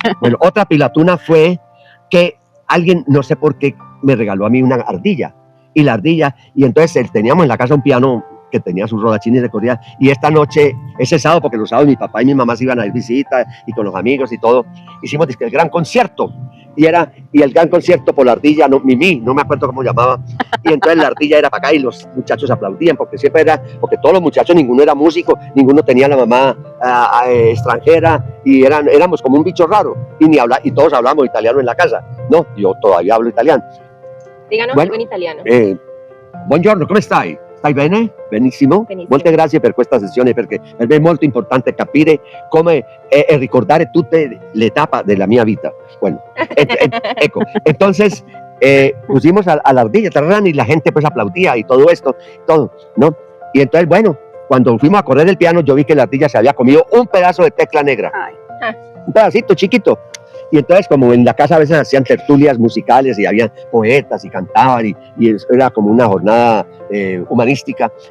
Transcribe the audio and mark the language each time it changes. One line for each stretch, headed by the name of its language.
Spanish: Bueno, otra pilatuna fue que alguien, no sé por qué, me regaló a mí una ardilla, y entonces teníamos en la casa un piano que tenía sus rodachines de corrida, y esta noche, ese sábado, porque los sábados mi papá y mi mamá se iban a ir visita, y con los amigos y todo, hicimos el gran concierto, y el gran concierto por la ardilla, Mimi, no me acuerdo cómo llamaba, y entonces la ardilla era para acá, y los muchachos aplaudían, porque porque todos los muchachos, ninguno era músico, ninguno tenía la mamá extranjera, y éramos como un bicho raro, y todos hablábamos italiano en la casa, no, yo todavía hablo italiano. Díganos algo en italiano.
Italian: Buongiorno, come stai? Stai bene? Benissimo. Benissimo. Molte grazie per questa sessione, perché per me è molto importante capire come ricordare tutte le tappe della mia vita.
Spanish: Bueno, ecco, entonces pusimos a la ardilla y la gente pues aplaudía y todo esto, ¿no? Y entonces, bueno, cuando fuimos a correr el piano, yo vi que la ardilla se había comido un pedazo de tecla negra. Ay. Un pedacito chiquito. Y entonces, como en la casa a veces hacían tertulias musicales y había poetas y cantaban, y eso era como una jornada humanística.